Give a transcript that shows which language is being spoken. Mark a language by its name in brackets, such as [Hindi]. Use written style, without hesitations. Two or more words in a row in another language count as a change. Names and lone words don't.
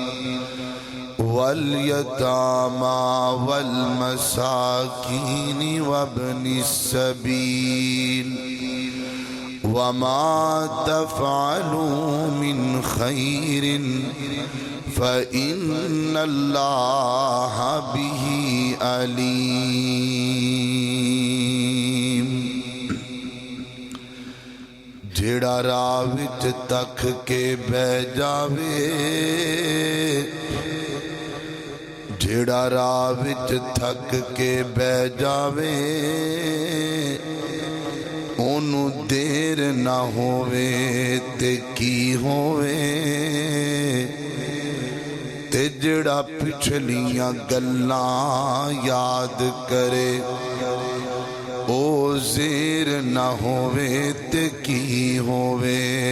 [Arabic] وَالْيَتَامَى وَالْمَسَاكِينِ وَابْنِ السَّبِيلِ وَمَا تَفْعَلُوا مِنْ خَيْرٍ فَإِنَّ اللَّهَ بِهِ عَلِيمٌ [Punjabi] جیڑا راہ وچ تک کے بہ جاوے جیڑا راہ وچ تھک کے بہ جاوے اونوں دیر نہ ہووے تے کی ہووے تے جڑا پچھلیاں گلاں یاد کرے او زیر نہ ہووے تے کی ہووے